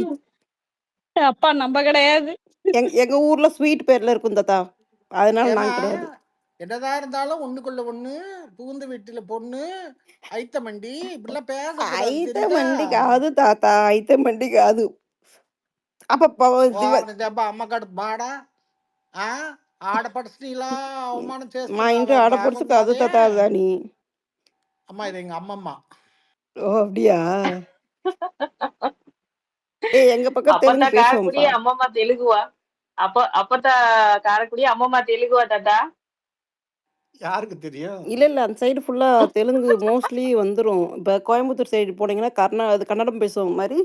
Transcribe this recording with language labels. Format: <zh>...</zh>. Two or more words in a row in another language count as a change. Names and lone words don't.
<ta>அப்பா நம்ம கிடையாது. எங்க ஊர்ல ஸ்வீட் பேர்ல இருக்கும் தாத்தா, அதனால ஏமா நான் கிடையாது. என்னதான் இருந்தாலும் ஒண்ணுக்குள்ள ஒண்ணு, புகுந்த வீட்டுல பொண்ணு, ஐத்த மண்டி இப்படிலாம் பேசக்கூடாது ஐத்த தெரியுதா? மண்டி காது தாத்தா, ஐத்த மண்டி காது. அப்ப</ta> <te>అమ్మ కడుపు బాడ ఆడపడుచులా అవమానం మా చేస్తున్నావు. ఇంటి ఆడపడుచు కాదు బాగున్నదే</te> <ta>தாத்தா தானி.</ta> <te>అమ్మ, ఇది எங்க అమ్మమ్మ.</te> <ta>ஓ அப்படியா? எங்க பக்கம் தெலுங்கு அப்பத்தா காரக்குடி பேசுவோம்ப்பா. அம்மம்மா தெலுங்குவா? அப்பத்தா காரக்குடி அம்மம்மா தெலுங்குவா தாத்தா? யாருக்கு தெரியும்? இல்ல அந்த சைடு ஃபுல்லா தெலுங்கு மோஸ்ட்லி வந்துரும். இப்ப கோயம்புத்தூர் சைடு போனீங்கன்னா அது கன்னடம் பேசுவாங்க மாதிரி.</ta>